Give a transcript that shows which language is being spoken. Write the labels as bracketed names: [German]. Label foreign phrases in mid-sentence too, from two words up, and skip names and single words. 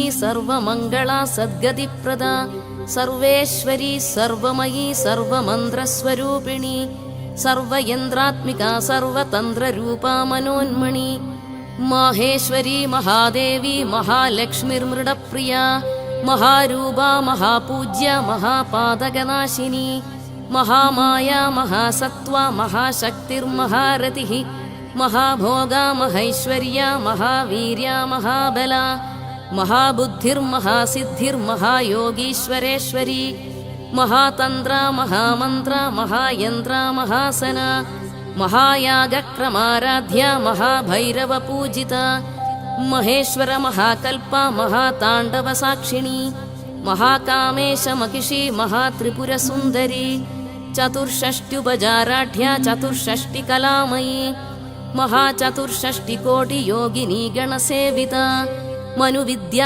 [Sanskrit] സർവമംഗള സദ്ഗതിപ്രദ സർവേശ്വരി സർവമയീ സർവമന്ത്രസ്വരൂപിണി സർവയന്ത്രാത്മിക സർവതന്ത്രരൂപ മനോന്മണി മാഹേശ്വരി മഹാദേവി മഹാലക്ഷ്മിർമൃഡപ്രിയ മഹാരൂപ മഹാപൂജ്യ മഹാപാതകനാശിനി മഹാമായ മഹാസത്വ മഹാശക്തിർമഹാരതി മഹാഭോഗ മഹൈശ്വര്യ മഹാവീര്യ മഹാബല മഹാബുദ്ധിർമഹാസിദ്ധിർമഹായോഗീശ്വരേശ്വരി മഹാതന്ത്ര മഹാമന്ത്ര മഹായന്ത്ര മഹാസന महायागक्रमाराध्या महाभैरवपूजिता महेश्वर महाकल्पा महाताण्डवसाक्षिणी महाकामेशमहिषी महात्रिपुरसुन्दरी चतुष्षष्ट्युपजाराढ्या चतुष्षष्टिकलामयी महाचतुष्षष्टिकोटियोगिनी गणसेविता मनुविद्या